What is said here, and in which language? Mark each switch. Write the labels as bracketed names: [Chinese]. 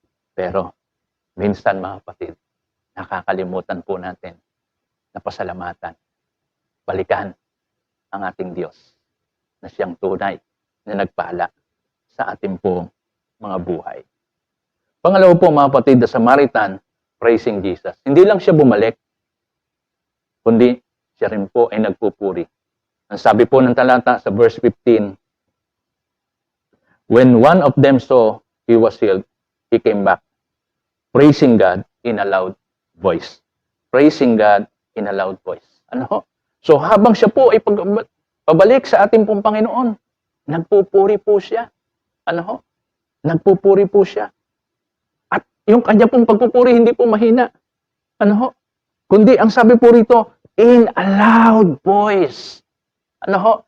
[Filipino] Pero, minsan, mga kapatid, nakakalimutan po natin na pasalamatan, balikan ang ating Diyos na siyang tunay na nagpala sa ating pong mga buhay. Pangalawa po, mga kapatid, [English] the Samaritan praising Jesus. [Filipino] Hindi lang siya bumalik, kundi siya rin po ay nagpupuri. Ang sabi po ng talata sa verse 15, [English] when one of them saw he was healed, he came back, praising God in a loud voice. Praising God in a loud voice. [Filipino] Ano ho? So habang siya po ay pabalik sa ating pong Panginoon, nagpupuri po siya. Ano ho? Nagpupuri po siya. At yung kanya pong pagpupuri hindi po mahina. Ano ho? Kundi ang sabi po rito, [English] in a loud voice. [Filipino] Ano ho?